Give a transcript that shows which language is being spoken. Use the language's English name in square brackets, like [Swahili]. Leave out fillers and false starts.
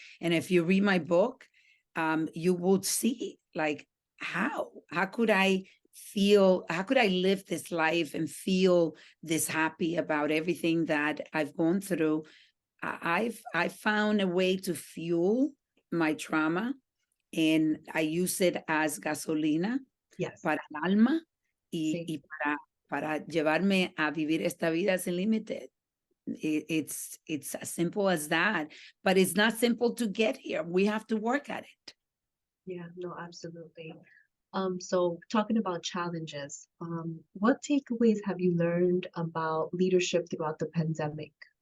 [English] And if you read my book, you will see, like, how could I live this life and feel this happy about everything that I've gone through. I've found a way to fuel my trauma, and I use it as gasolina Yes. [Spanish] para el alma, Sí. y para llevarme a vivir esta vida sin límite. [English] It's as simple as that, but it's not simple to get here. We have to work at it. Yeah, no, absolutely. So talking about challenges, what takeaways have you learned about leadership throughout the pandemic?